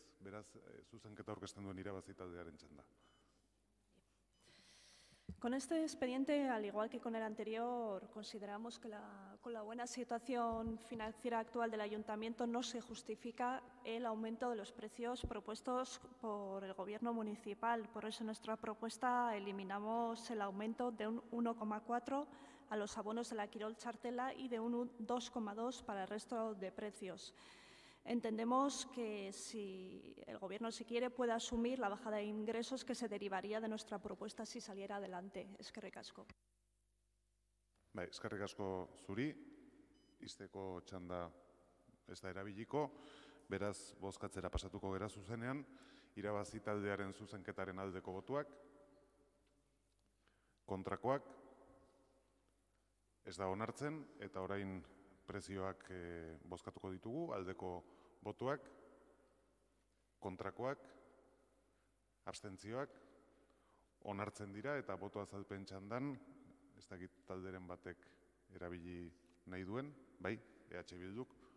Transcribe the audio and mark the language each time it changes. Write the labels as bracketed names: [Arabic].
[Basque] Beraz, zuzenketa aurkezten duen irabazi taldearen txanda. [Spanish] Con este expediente, al igual que con el anterior, consideramos que con la buena situación financiera actual del Ayuntamiento no se justifica el aumento de los precios propuestos por el Gobierno municipal. Por eso en nuestra propuesta eliminamos el aumento de un 1,4 a los abonos de la Kirol Txartela y de un 2,2 para el resto de precios. Entendemos que si el Gobierno, si quiere, puede asumir la bajada de ingresos que se derivaría de nuestra propuesta si saliera adelante. [Basque] Eskerrik asko. Eskerrik asko zuri, izteko txanda ez da erabiliko, beraz bozkatzera pasatuko gera zuzenean, irabazi taldearen zuzenketaren aldeko botuak, kontrakoak, ez da onartzen, eta orain prezioak bozkatuko ditugu, aldeko botuak, kontrakoak, abstentzioak, onartzen dira eta boto azalpen txandan, ez dakit talderen batek erabili nahi duen, bai, EH Bilduk.